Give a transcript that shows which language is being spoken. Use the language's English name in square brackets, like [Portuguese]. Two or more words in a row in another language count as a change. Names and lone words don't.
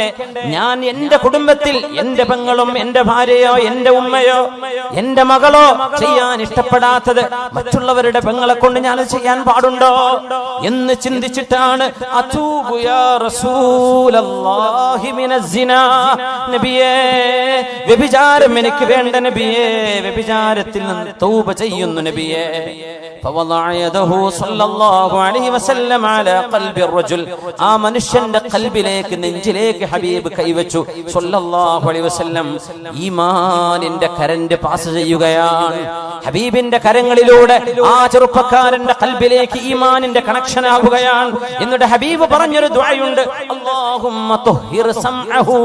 [Malayalam] ഞാൻ എന്റെ കുടുംബത്തിൽ എന്റെ പെങ്ങളും എന്റെ ഭാര്യയോ എന്റെ ഉമ്മയോ എന്റെ മകളോ ചെയ്യാൻ ഇഷ്ടപ്പെടാത്തത് മറ്റുള്ളവരുടെ പെങ്ങളെ കൊണ്ട് ഞാൻ ചെയ്യാൻ പാടുണ്ടോ എന്ന് ചിന്തിച്ചിട്ടാണ് [Arabic] أتوب يا رسول الله من الزنا, [Malayalam] നബിയേ വ്യഭിചാരം എനിക്ക് വേണ്ട നബിയേ, വ്യഭിചാരത്തിൽ നിന്ന് തൗബ ചെയ്യുന്നു നബിയേ. [Arabic] فوضع يده صلى الله عليه وسلم على قلب الرجل, [Malayalam] ആ മനുഷ്യന്റെ ഖൽബിലേക്ക് നെഞ്ചിലേക്ക് ഹബീബ് കൈവച്ചു [Arabic] صلى الله عليه وسلم. [Malayalam] ഈമാനിന്റെ [English] current pass [Malayalam] ചെയ്യുകയാണ് ഹബീബിന്റെ കരങ്ങളിലൂടെ. ആ ചെറുപ്പക്കാരന്റെ ഖൽബിലേക്ക് ഈമാനിന്റെ കണക്ഷൻ ആവുകയാണ്. എന്നിട്ട് ഹബീബ് പറഞ്ഞൊരു ദുആയുണ്ട്, [Arabic] اللهم طهر سمعه.